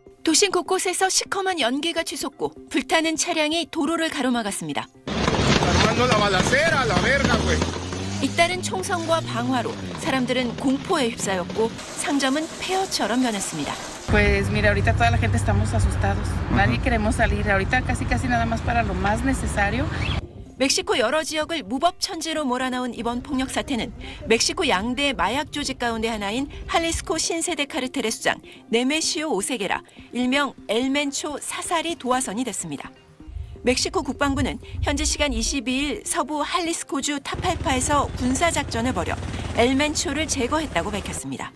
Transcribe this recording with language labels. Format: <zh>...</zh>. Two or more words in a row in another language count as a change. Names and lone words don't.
<ko>도심 곳곳에서 시커먼 연기가 치솟고 불타는 차량이 도로를 가로막았습니다. 잇따른 총성과 방화로 사람들은 공포에 휩싸였고 상점은 폐허처럼 변했습니다.</ko> <es>Pues mira, ahorita toda la gente estamos asustados. Nadie queremos salir. Ahorita casi nada más para lo más necesario.</es> <ko>멕시코 여러 지역을 무법천지로 몰아넣은 이번 폭력 사태는 멕시코 양대 마약 조직 가운데 하나인 할리스코 신세대 카르텔의 수장 네메시오 오세게라, 일명 엘멘초 사살이 도화선이 됐습니다. 멕시코 국방부는 현지 시간 22일 서부 할리스코주 타팔파에서 군사작전을 벌여 엘멘초를 제거했다고 밝혔습니다.</ko>